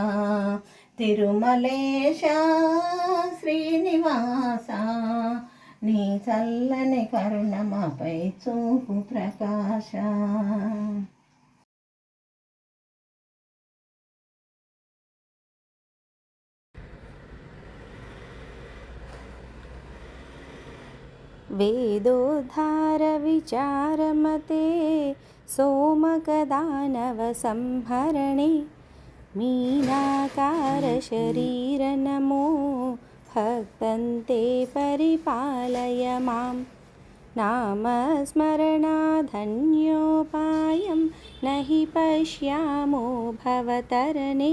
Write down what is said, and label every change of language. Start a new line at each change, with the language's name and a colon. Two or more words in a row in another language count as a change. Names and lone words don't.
Telugu: తిరుమలేశ శ్రీనివాస, నీ చల్లని కరుణ మాపై చూపు ప్రకాశ.
Sanskrit: వేదోద్ధార విచారమతే सोमकदानव संहरणे, मीनाकार शरीर नमो भक्तन्ते परिपालय मां. नामस्मरणाधन्योपायं न हि पश्यामो भवतरणे.